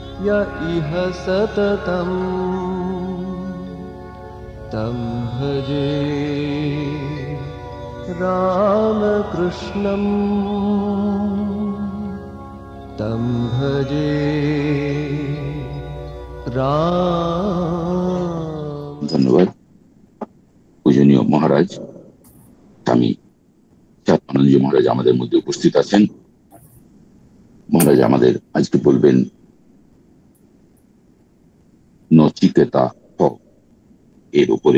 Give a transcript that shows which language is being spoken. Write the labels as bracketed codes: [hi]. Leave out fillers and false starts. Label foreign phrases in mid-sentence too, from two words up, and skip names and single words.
[sa] य इह सततं तं भजे रामकृष्णं तं भजे राम। [bn] ধন্যবাদ। পূজনীয় মহারাজ স্বামী চাঁদানন্দ মহারাজ আমাদের মধ্যে উপস্থিত আছেন। মহারাজ আমাদের আজকে বলবেন নচিকেতা এর উপরে।